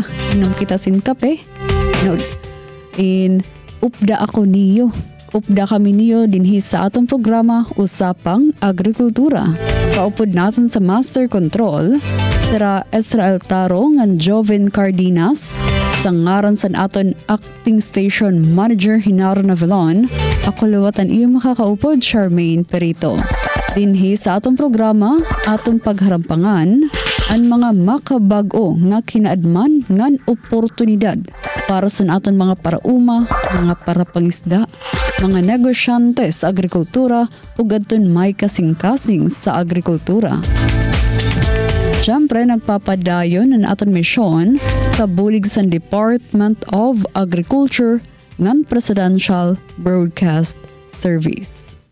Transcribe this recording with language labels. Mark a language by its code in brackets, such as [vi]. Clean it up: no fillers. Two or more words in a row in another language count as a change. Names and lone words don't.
[war] Inom kita sin kape. No. Upda ako niyo. Upda kami niyo dinhi sa atong programa Usapang Agrikultura. Kaupod natin sa Master Control sira Israel Taro ngan Joven Cardenas. Sa ngaran sa aton Acting Station Manager Hinaro Navalon. Ako luwatan iyo makakaupod Charmaine Perito. Dinhi sa atong programa, atong pagharampangan ang mga makabag-o nga kinaadman ngan oportunidad para sa aton mga parauma, mga parapangisda, mga negosyante sa agrikultura ug adton may kasing-kasing sa agrikultura. Siyempre, nagpapadayon ang aton misyon sa bulig sa Department of Agriculture ngan Presidential Broadcast Service.